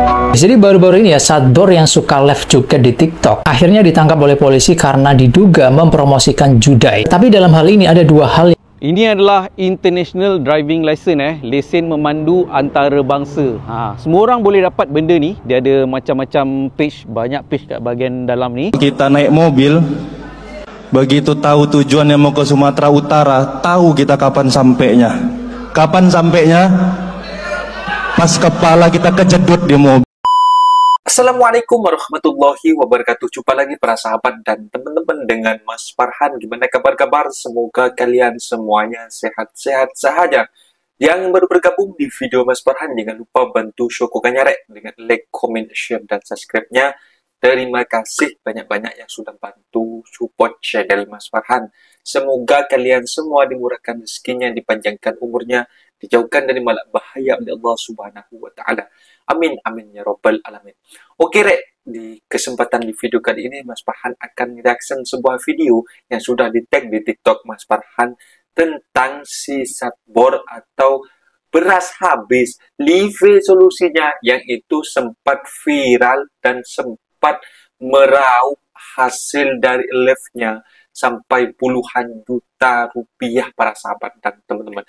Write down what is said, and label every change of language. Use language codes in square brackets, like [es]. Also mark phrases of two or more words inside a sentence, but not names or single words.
[id] Jadi baru-baru ini ya, Sadbor yang suka live joget di TikTok akhirnya ditangkap oleh polisi karena diduga mempromosikan judai. Tapi dalam hal ini ada dua hal. [en] Ini adalah International Driving License, [ms] lesen memandu antarabangsa. Semua orang boleh dapat benda ni. Dia ada macam-macam page, banyak page kat bahagian dalam ni. [id] Kita naik mobil, begitu tahu tujuan yang mau ke Sumatera Utara, tahu kita kapan sampainya. Kapan sampainya? Pas kepala kita kejedut di mobil. [ar] السلام عليكم ورحمة الله وبركاته. [id] Jumpa lagi para sahabat dan teman-teman dengan Mas Farhan. Gimana kabar-kabar? Semoga kalian semuanya sehat-sehat saja. Yang baru bergabung di video Mas Farhan, jangan lupa bantu Syokokanyarek dengan [en] like, comment, share, [id] dan subscribe-nya. Terima kasih banyak-banyak yang sudah bantu support channel Mas Farhan. Semoga kalian semua dimurahkan rezekinya, dipanjangkan umurnya, dijauhkan dari malak bahaya oleh Allah [ar] سبحانه وتعالى. آمين آمين يا رب العالمين. [id] Oke, Rek, di kesempatan di video kali ini Mas Farhan akan reaction sebuah video yang sudah di-tag di TikTok Mas Farhan tentang si Sadbor atau beras habis, live solusinya yang itu sempat viral dan sempat meraup hasil dari live-nya sampai puluhan juta rupiah para sahabat dan teman-teman.